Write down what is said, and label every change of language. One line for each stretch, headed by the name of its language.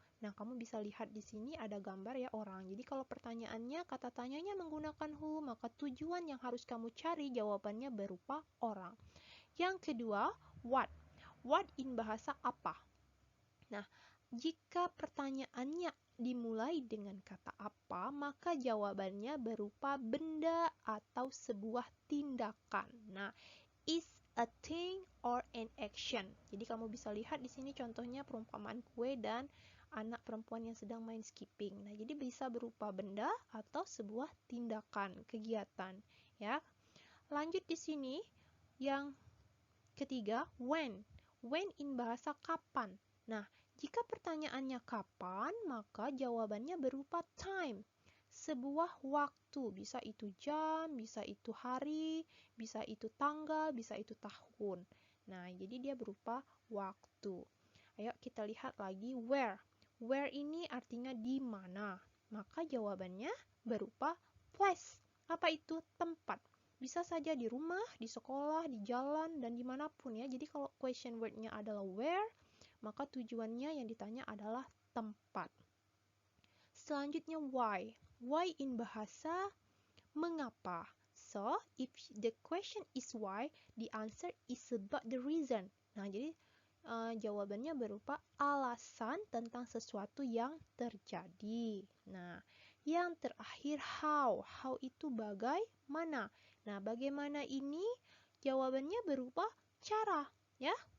Indonesian: Nah, kamu bisa lihat di sini ada gambar ya orang. Jadi kalau pertanyaannya, kata tanyanya menggunakan who, maka tujuan yang harus kamu cari jawabannya berupa orang. Yang kedua, what. What in bahasa apa? Nah, jika pertanyaannya dimulai dengan kata apa, maka jawabannya berupa benda atau sebuah tindakan.
English: Nah, is a thing or an action.
Indonesian: Jadi kamu bisa lihat di sini contohnya perumpamaan kue dan anak perempuan yang sedang main skipping. Nah, jadi bisa berupa benda atau sebuah tindakan, kegiatan, ya. Lanjut di sini yang ketiga, when. When in bahasa kapan. Nah, jika pertanyaannya kapan, maka jawabannya berupa time. Sebuah waktu, bisa itu jam, bisa itu hari, bisa itu tanggal, bisa itu tahun. Nah, jadi dia berupa waktu. Ayo kita lihat lagi where. Where ini artinya di mana. Maka jawabannya berupa place. Apa itu? Tempat. Bisa saja di rumah, di sekolah, di jalan, dan dimanapun ya. Jadi kalau question word-nya adalah where, maka tujuannya yang ditanya adalah tempat. Selanjutnya why. Why in bahasa mengapa.
English: So, if the question is why, the answer is about the reason.
Indonesian: Nah, jadi jawabannya berupa alasan tentang sesuatu yang terjadi. Nah, yang terakhir how. How itu bagaimana. Nah, bagaimana ini jawabannya berupa cara, ya.